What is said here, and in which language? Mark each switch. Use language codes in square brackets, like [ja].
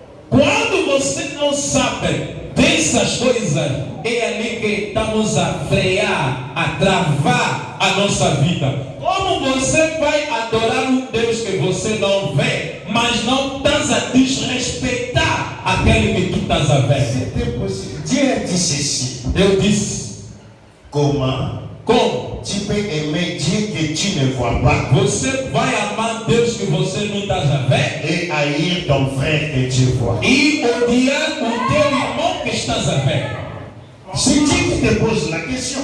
[pt] Quando você não sabe dessas coisas, é ali que estamos a frear, a travar a nossa vida. Como você vai adorar um Deus que você não vê, mas não estás a desrespeitar aquele que tu estás a ver? [fr] C'est impossible. Dieu dit ceci. [pt] Eu disse, [fr] Comment tu peux aimer Dieu que tu ne vois pas [pt] você vai amar Deus que você não estás a ver [fr] et haïr ton frère que tu vois? [pt] e odiar o teu irmão que estás a ver? [fr] C'est Dieu qui te pose la question.